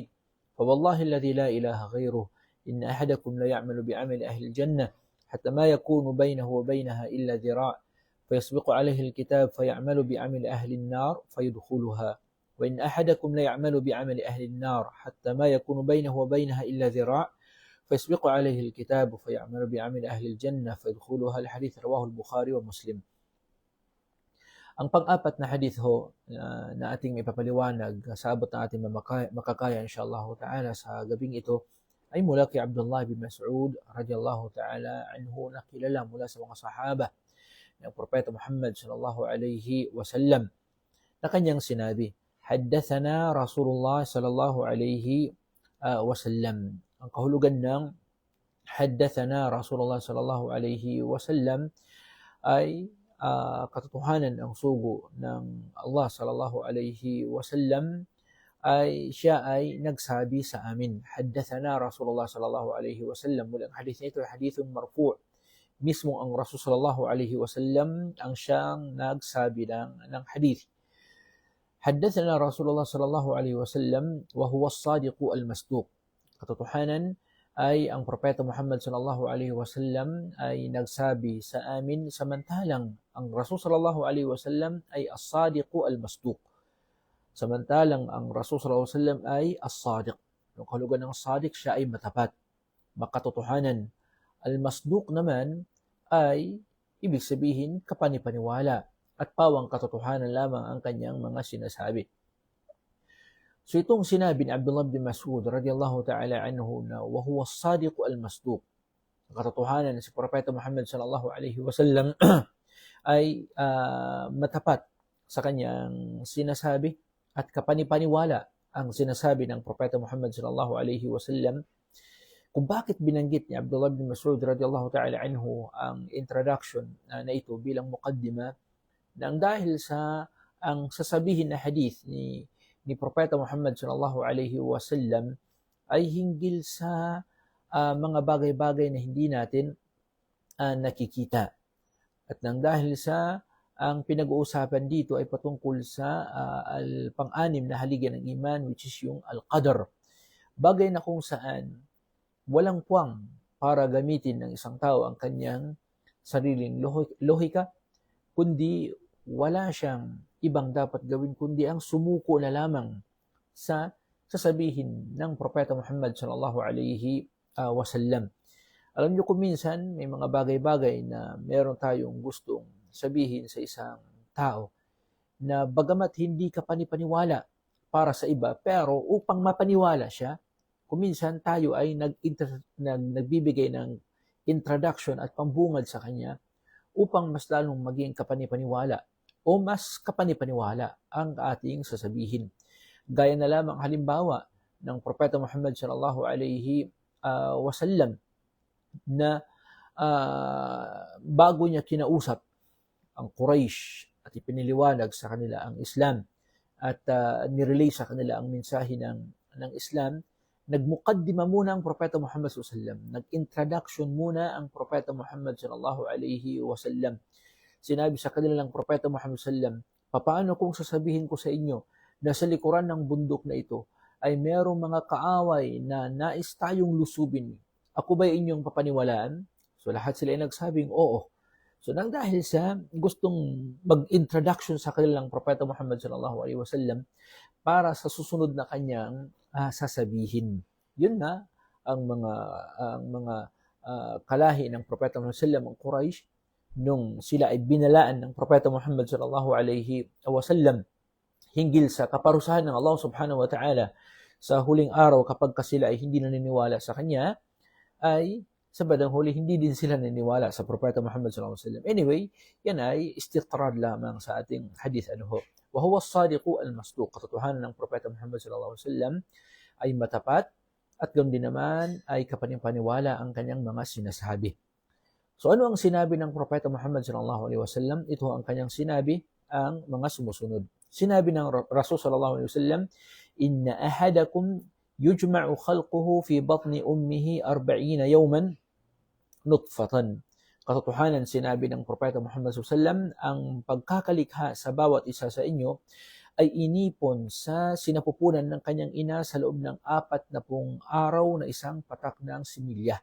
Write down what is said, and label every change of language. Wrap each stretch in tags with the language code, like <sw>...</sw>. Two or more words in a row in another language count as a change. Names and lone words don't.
<ar>فوالله الذي لا إله غيره إن أحدكم ليعمل بعمل أهل الجنة حتى ما يكون بينه وبينها إلا ذراع فيسبق عليه الكتاب فيعمل بعمل أهل النار فيدخلها وإن أحدكم ليعمل بعمل أهل النار حتى ما يكون بينه وبينها إلا ذراع فيسبق عليه الكتاب فيعمل بعمل أهل الجنة فيدخلها. الحديث رواه البخاري ومسلم.</ar> <tl>Ang pang-apat na hadith ho na ating ipapaliwanag sa abot na ating makakaya</tl> <ar>إن شاء الله تعالى</ar> <tl>sa gabing ito ay mula kay Abdullah bin Mas'ud</tl> <ar>رضي الله تعالى عنه</ar> <tl>na kilala mula sa mga sahaba ng Propeta Muhammad</tl> <ar>صلى الله عليه وسلم</ar> <tl>na kanyang sinabi,</tl> <ar>حدثنا رسول الله صلى الله عليه وسلم.</ar> <tl>Ang kahulugan ng</tl> <ar>حدثنا رسول الله صلى الله عليه وسلم</ar> <tl>ay katotohanan ang sugo ng Allah</tl> <ar>صلى الله عليه وسلم</ar> <tl>ay siya ay nagsabi sa amin.</tl> <ar>حدثنا رسول الله صلى الله عليه وسلم.</ar> <tl>Mula ang hadith nito ay</tl> <ar>حديث مرفوع'.</ar> <tl>Mismo ang Rasul</tl> <ar>صلى الله عليه وسلم</ar> <tl>ang siyang nagsabi ng hadith.</tl> <ar>حدثنا رسول الله صلى الله عليه وسلم وهو الصادق المصدوق.</ar> <tl>Katotohanan ay ang Propeta Muhammad</tl> <ar>صلى الله عليه وسلم</ar> <tl>ay nagsabi sa amin samantalang ang Rasul</tl> <ar>صلى الله عليه وسلم</ar> <tl>ay</tl> <ar>الصادق المصدوق.</ar> <tl>Samantalang ang Rasul</tl> <ar>صلى الله عليه وسلم</ar> <tl>ay as-sadiq. Yung kahulugan ng sadiq, siya ay matapat, makatotohanan. Al-masduq naman ay ibig sabihin kapanipaniwala at pawang katotohanan lamang ang kanyang mga sinasabi. So itong sinabi ni Abdullah bin Mas'ud</tl> <ar>رضي الله تعالى عنه</ar> <tl>na</tl> <ar>وهو الصادق المصدوق.</ar> <tl>Ang katotohanan si Propeta Muhammad</tl> <ar>صلى الله عليه وسلم</ar> <tl>ay matapat sa kanyang sinasabi at kapanipaniwala ang sinasabi ng Propeta Muhammad</tl> <ar>صلى الله عليه وسلم.</ar> <tl>Kung bakit binanggit ni Abdullah bin Mas'ud</tl> <ar>رضي الله تعالى عنه</ar> <tl>ang introduction na ito bilang muqaddima, nang dahil sa ang sasabihin na hadith ni Propeta Muhammad</tl> <ar>صلى الله عليه وسلم</ar> <tl>ay hinggil sa mga bagay-bagay na hindi natin nakikita. At nang dahil sa ang pinag-uusapan dito ay patungkol sa pang-anim na haligi ng iman,</tl> <en>which is</en> <tl>yung al-qadar. Bagay na kung saan walang puwang para gamitin ng isang tao ang kanyang sariling lohika, kundi wala siyang ibang dapat gawin kundi ang sumuko na lamang sa sasabihin ng Propeta Muhammad</tl> <ar>صلى الله عليه وسلم.</ar> <tl>Alam niyo kung minsan may mga bagay-bagay na meron tayong gustong sabihin sa isang tao na bagamat hindi ka panipaniwala para sa iba, pero upang mapaniwala siya, kuminsan tayo ay nagbibigay ng introduction at pambungad sa kanya upang mas lalong maging kapanipaniwala o mas kapanipaniwala ang ating sasabihin. Gaya na lamang halimbawa ng Propeta Muhammad</tl> <ar>صلى الله عليه وسلم</ar> <tl>na bago niya kinausap ang Quraysh at ipiniliwanag sa kanila ang Islam at nirelay sa kanila ang mensahe ng Islam, nagmuqaddima muna ang Propeta Muhammad</tl> <ar>صلى الله عليه وسلم,</ar> <tl>nag-introduction muna ang Propeta Muhammad</tl> <ar>صلى الله عليه وسلم.</ar> <tl>Sinabi sa kanila ng Propeta Muhammad</tl> <ar>صلى الله عليه وسلم,</ar> <tl>papaano kung sasabihin ko sa inyo na sa likuran ng bundok na ito ay merong mga kaaway na nais tayong lusubin? Ako ba inyong papaniwalaan? So lahat sila ay nagsabing oo. So nang dahil sa gustong mag-introduction sa kanilang Propeta Muhammad</tl> <ar>صلى الله عليه وسلم</ar> <tl>para sa susunod na kanyang sasabihin. Yun na ang mga kalahi ng Propeta Muhammad</tl> <ar>صلى الله عليه وسلم,</ar> <tl>ang Quraysh, nung sila ay binalaan ng Propeta Muhammad</tl> <ar>صلى الله عليه وسلم</ar> <tl>hinggil sa kaparusahan ng Allah</tl> <ar>سبحانه وتعالى</ar> <tl>sa huling araw kapag sila ay hindi naniniwala sa Kanya, ay sa bandang huli hindi din sila naniniwala sa Propeta Muhammad</tl> <ar>صلى الله عليه وسلم.</ar> <tl>Anyway, yan ay istitrad lamang sa ating hadith</tl> <ar>وهو الصادق المصدوق.</ar> <tl>Katotohanan ng Propeta Muhammad</tl> <ar>صلى الله عليه وسلم</ar> <tl>ay matapat at ganoon din naman ay kapanipaniwala ang kanyang mga sinasabi. So ano ang sinabi ng Propeta Muhammad</tl> <ar>صلى الله عليه وسلم?</ar> <tl>Ito ang kanyang sinabi, ang mga sumusunod. Sinabi ng Rasul</tl> <ar>صلى الله عليه وسلم إن أحدكم يجمع خلقه في بطن أمه 40 يوما نطفة."</ar> <tl>Katotohanan, sinabi ng Propeta Muhammad</tl> <ar>صلى الله عليه وسلم,</ar> <tl>ang pagkakalikha sa bawat isa sa inyo ay inipon sa sinapupunan ng kanyang ina sa loob ng 40 araw na isang patak ng similya.</tl>